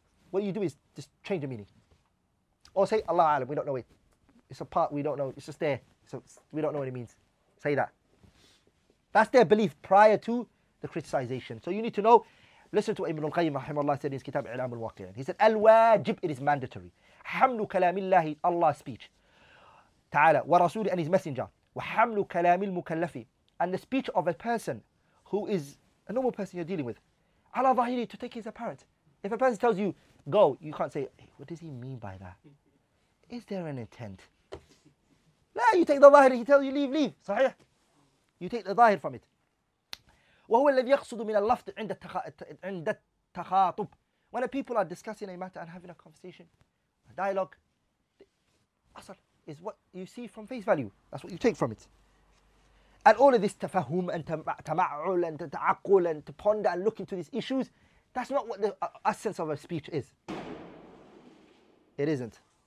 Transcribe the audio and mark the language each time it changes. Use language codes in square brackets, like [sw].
[en] What you do is just change the meaning. Or say, Allah alam, we don't know it. It's a part we don't know, it's just there. So we don't know what it means. Say that. That's their belief prior to the criticization. So you need to know, listen to what Ibn al-Qayyim rahimahullah said in his kitab I'lam al-Waqi'an. He said, Al-wajib, it is mandatory. [ar] حمل كلام الله, Allah's speech. Ta'ala, wa Rasul [en] and his messenger. [ar] Wa hamlu kalamil mukallafi. [en] And the speech of a person who is a normal person you're dealing with. Ala zahiri, to take his apparent. If a person tells you, go, you can't say, hey, what does he mean by that? Is there an intent? No, you take the zahir, he tells you, leave. Sahih. You take the zahir from it. [ar] وهو الذي يقصد من اللفظ عند التخاطب. [en] When the people are discussing a matter and having a conversation, a dialogue, the asal is what you see from face value. That's what you take from it. And all of this tafahum and tama'ul and ta'aqqul and to ponder and look into these issues, that's not what the essence of a speech is. It isn't.